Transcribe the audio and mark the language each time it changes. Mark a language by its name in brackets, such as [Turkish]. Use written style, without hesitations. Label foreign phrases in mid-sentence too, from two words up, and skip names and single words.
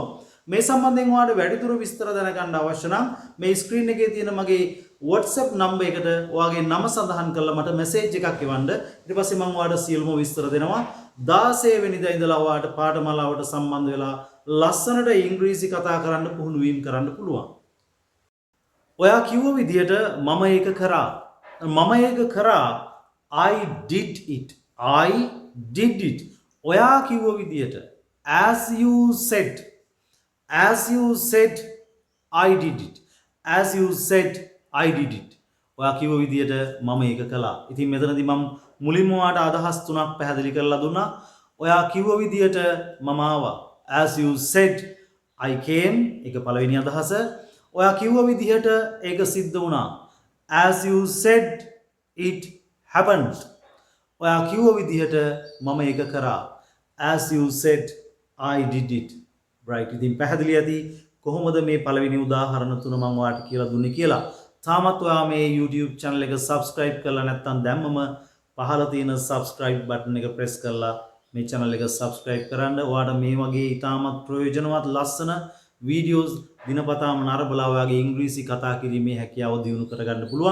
[Sinhala] මේ සම්බන්ධයෙන් ඔයාලට වැඩිදුර විස්තර දැනගන්න අවශ්‍ය නම් මේ ස්ක්‍රීන් එකේ තියෙන මගේ WhatsApp නම්බර් එකට ඔයාගේ නම සඳහන් කරලා මට මැසේජ් එකක් එවන්න. ඊට පස්සේ මම ඔයාලට සියලුම විස්තර දෙනවා. 16 වෙනිදා ඉඳලා ඔයාලට පාඨමාලාවට සම්බන්ධ වෙලා ලස්සනට ඉංග්‍රීසි කතා කරන්න පුහුණු වීම කරන්න පුළුවන්. ඔයා කිව්ව විදිහට මම ඒක කරා. මම ඒක කරා. [English] I did it. I did it. [Sinhala] ඔයා කිව්ව විදිහට [English] as you said. as you said I did it. as you said I did it. [Sinhala] ඔයා කිව්ව විදිහට මම ඒක කළා. ඉතින් මෙතනදී මම මුලින්ම ඔයාට අදහස් තුනක් පැහැදිලි කරලා දුන්නා. ඔයා කිව්ව විදිහට මම ආවා. [English] as you said I came. [Sinhala] ඒක පළවෙනි අදහස. ඔයා කිව්ව විදිහට ඒක සිද්ධ වුණා. [English] as you said it happened. [Sinhala] ඔයා කිව්ව විදිහට මම ඒක කරා. [English] as you said I did it. right. [Sinhala] ඉතින් පැහැදිලි ඇති කොහොමද මේ පළවෙනි උදාහරණ තුන මම ඔයාලට කියලා දුන්නේ කියලා. තාමත් ඔයා මේ YouTube channel එක subscribe කරලා නැත්නම් දැම්මම පහළ තියෙන [English] subscribe button [Sinhala] එක press කරලා මේ channel එක subscribe කරන්න. ඔයාට මේ වගේ ඉතාමත් ප්‍රයෝජනවත් ලස්සන videos දිනපතාම නරඹලා ඔයාගේ ඉංග්‍රීසි කතා කිරීමේ හැකියාව දියුණු කරගන්න පුළුවන්.